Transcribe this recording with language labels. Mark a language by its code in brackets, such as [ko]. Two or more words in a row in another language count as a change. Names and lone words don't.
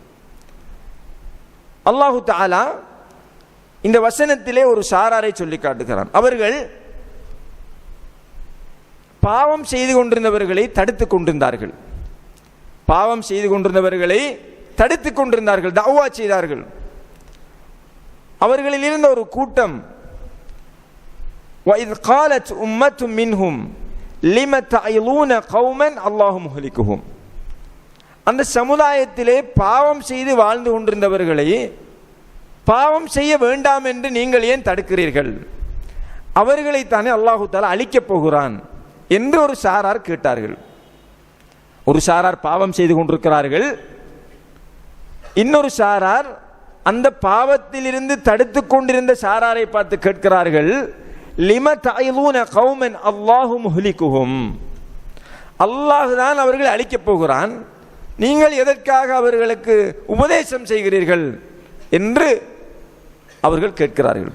[ta] அல்லாஹு தஆலா இந்த வசனத்திலே ஒரு சாராரை சொல்லி காட்டுகிறான். அவர்கள் பாவம் செய்து கொண்டிருந்தவர்களை தடுத்துக் கொண்டிருந்தார்கள். பாவம் செய்து கொண்டிருந்தவர்களை தடுத்துக் கொண்டிருந்தார்கள், தஅவா செய்தார்கள். அவர்களில் இருந்த ஒரு கூட்டம், [ar] وَإِذْ قَالَتْ أُمَّةٌ مِّنْهُمْ لِمَ تَعِظُونَ قَوْمًا اللَّهُ مُهْلِكُهُمْ, [ta] அந்த சமுதாயத்திலே பாவம் செய்து வாழ்ந்து கொண்டிருந்தவர்களை பாவம் செய்ய வேண்டாம் என்று நீங்கள் ஏன் தடுக்கிறீர்கள்? அவர்களைத்தானே அல்லாஹு தஆலா அழிக்கப் போகிறான் என்று ஒரு சாரார் கேட்டார்கள். ஒரு சாரார் பாவம் செய்து கொண்டிருக்கிறார்கள், இன்னொரு சாரார் அந்த பாவத்திலிருந்து தடுத்து கொண்டிருந்த சாராரை பார்த்து கேட்கிறார்கள், [ar] لم تعظون قوما الله مهلكهم, [ta] அல்லாஹ் தான் அவர்களை அழிக்கப் போகிறான், நீங்கள் எதற்காக அவர்களுக்கு உபதேசம் செய்கிறீர்கள் என்று அவர்கள் கேட்கிறார்கள்.